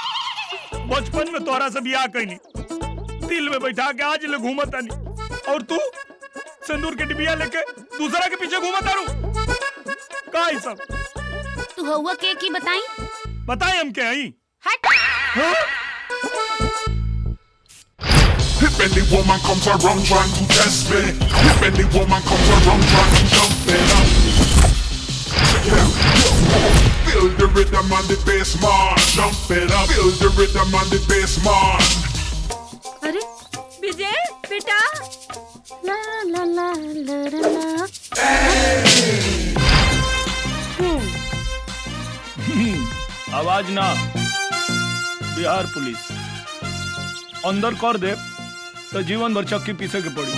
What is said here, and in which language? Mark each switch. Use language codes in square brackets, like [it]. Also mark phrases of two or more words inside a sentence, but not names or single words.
[bho] बचपन में तोरा से बियाह कईनी, दिल में बैठा के आज ले घूमत आनी, और तू सिंदूर के डिबिया लेके दूसरा के पीछे घूमत आरू। का है सब? तू हुआ के की बताई? बताई हम के आई? हट। [en] If any woman comes around trying to test me, if any woman comes around trying to jump it up, feel the rhythm on the bass, man. Jump it up, feel the rhythm on the bass, man. [bho] अरे विजय बेटा, ला ला ला ला ला। आवाज ना, बिहार पुलिस अंदर कर दे तो जीवन भर चक्की पीछे के पड़ी।